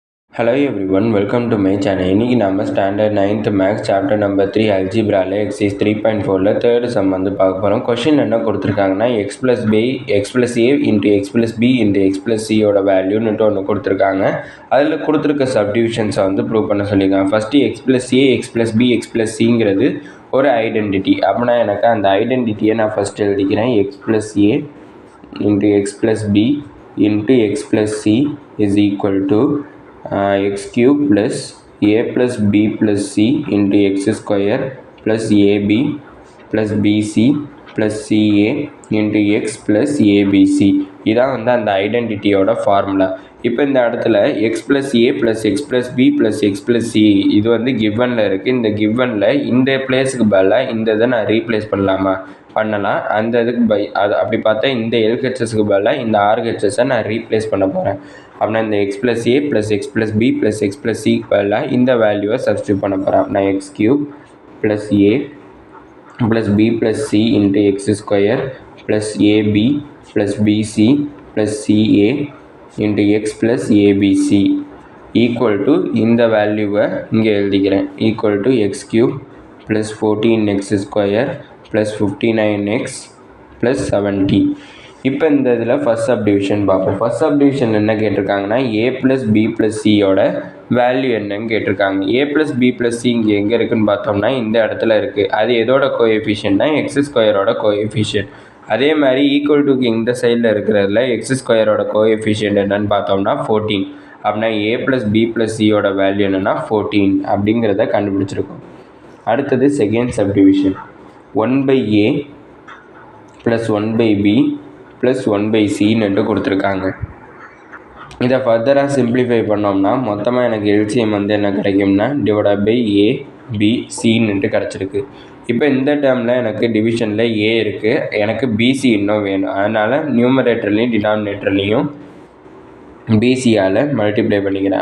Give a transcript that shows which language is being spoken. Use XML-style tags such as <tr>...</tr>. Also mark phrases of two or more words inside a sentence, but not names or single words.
<en>Hello everyone, welcome to my channel.</en> <ta>இன்னைக்கு நாம</ta> <en>standard 9th maths chapter number 3</en> <ta>அல்ஜிப்ரால எக்ஸைஸ் 3.4ல</ta> <en>third sum</en> <ta>வந்து பார்க்க போகிறோம். கொஷின் என்ன கொடுத்துருக்காங்கன்னா</ta> <en>x plus a into x plus b into x plus c</en> <ta>ஓட வேல்யூன்னுட்டு ஒன்று கொடுத்துருக்காங்க. அதில் கொடுத்துருக்க சப்டிவிஷன்ஸை வந்து ப்ரூவ் பண்ண சொல்லியிருக்காங்க. ஃபஸ்ட்டு</ta> <en>x plus a, x plus b, x plus</en> <ta>cங்கிறது ஒரு ஐடென்டிட்டி. அப்படின்னா எனக்கு அந்த ஐடென்டிட்டியை நான் ஃபஸ்ட் எழுதிக்கிறேன்.</ta> <en>x plus a into x plus b into x plus c is equal to x cube plus a plus b plus c into x square plus ab plus bc plus ca into x plus abc.</en> <ta>இதான் வந்து அந்த ஐடென்டிட்டியோட ஃபார்முலா. இப்போ இந்த இடத்துல</ta> <en>x plus a plus x plus b plus x plus c</en> <ta>இது வந்து கிவனில் இருக்குது. இந்த கிவனில் இந்த பிளேஸுக்கு பதிலாக இந்த இதை நான் ரீப்ளேஸ் பண்ணலாம். அந்த இதுக்கு அது அப்படி பார்த்தா இந்த எல்ஹெச்எஸ்க்கு பதிலாக இந்த ஆர்ஹெச்எஸை நான் ரீப்ளேஸ் பண்ண போகிறேன். அப்படின்னா இந்த</ta> <en>x plus a plus x plus b plus x plus c</en> <ta>பதிலாக இந்த வேல்யூவை சப்ஸ்டியூட் பண்ண போகிறேன்.</ta> <en>அப்படின்னா x cube plus a plus b plus c into x square plus ab plus bc plus ca into x plus abc equal to</en> <ta>இந்த வேல்யூவை இங்கே எழுதிக்கிறேன்.</ta> <en>equal to x cube plus 14x square plus 59x plus 70.</en> <ta>இப்போ இந்த இதில்</ta> <en>first subdivision</en> <ta>பார்ப்போம்.</ta> <en>first subdivision</en> <ta>என்ன கேட்டிருக்காங்கன்னா</ta> <en>a plus b plus</en> <ta>cயோட வேல்யூ என்னன்னு கேட்டிருக்காங்க.</ta> <en>a plus b plus c</en> <ta>இங்கே எங்கே இருக்குதுன்னு பார்த்தோம்னா இந்த இடத்துல இருக்குது. அது எதோட கோஎஃபிஷியன்ட்னா எக்ஸ் ஸ்கொயரோட கோஎஃபிஷியன்ட். அதே மாதிரி ஈக்குவல் டுக்கு இந்த சைடில் இருக்கிறதுல எக்ஸ் ஸ்கொயரோட கோஎஃபிஷியன்ட் என்னன்னு பார்த்தோம்னா 14. அப்படின்னா</ta> <en>a plus b plus</en> <ta>cயோட வேல்யூ என்னென்னா 14 அப்படிங்கிறத கண்டுபிடிச்சிருக்கோம். அடுத்தது</ta> <en>second subdivision 1/a plus 1/b plus 1/c</en> <ta>கொடுத்துருக்காங்க. இதை ஃபர்தராக சிம்பிளிஃபை பண்ணோம்னா மொத்தமாக எனக்கு எல்சிஎம் வந்து என்ன கிடைக்கும்னா</ta> <en>divide by a b c</en> <ta>கிடச்சிருக்கு. இப்போ இந்த டேர்மில் எனக்கு டிவிஷனில் a இருக்குது, எனக்கு bc இன்னும் வேணும். அதனால் நியூமரேட்டர்லையும் டினாமினேட்டர்லையும் பிசியால் மல்டிப்ளை பண்ணிக்கிறேன்.</ta>